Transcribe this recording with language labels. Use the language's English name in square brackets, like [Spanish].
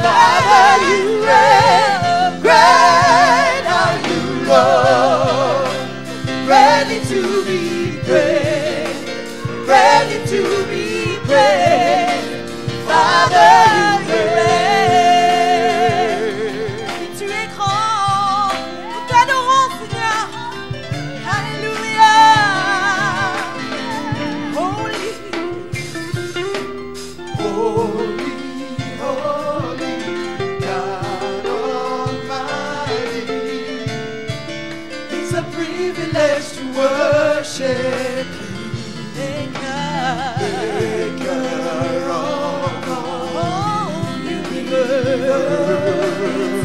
[English] Father, you reign. Great are you, Lord. Ready to be praised, ready to be praised. Father, you reign. [French] Tu es grand, nous t'adorons, Seigneur. Alléluia. [English] Holy, holy, holy, God Almighty. It's a privilege to worship you, Maker of all universe.